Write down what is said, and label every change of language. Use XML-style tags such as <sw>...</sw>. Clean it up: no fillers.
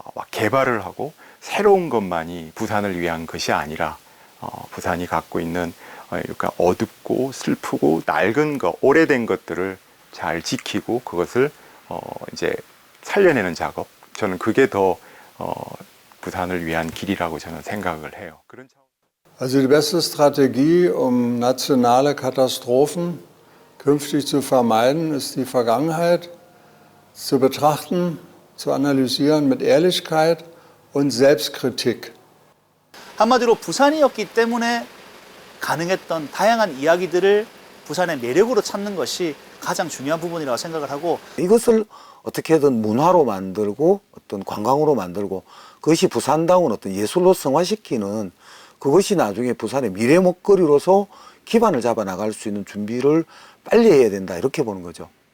<ko>개발을 하고 새로운 것만이 부산을 위한 것이 아니라 부산이 갖고 있는 그러니까 어둡고 슬프고 낡은 것, 오래된 것들을 잘 지키고 그것을 이제 살려내는 작업. 저는 그게 더 부산을 위한 길이라고 저는 생각을 해요.</ko> <de>Also die beste Strategie, um nationale Katastrophen künftig zu vermeiden, ist die Vergangenheit zu betrachten, zu analysieren mit Ehrlichkeit und Selbstkritik.</de> <ko>한마디로 부산이었기 때문에 가능했던 다양한 이야기들을 부산의 매력으로 찾는 것이 가장 중요한 부분이라고 생각을 하고 이것을 어떻게든 문화로 만들고 어떤 관광으로 만들고 그것이 부산다운 어떤 예술로 승화시키는 그것이 나중에 부산의 미래 먹거리로서 기반을 잡아 나갈 수 있는 준비를 빨리 해야 된다 이렇게 보는 거죠.</ko>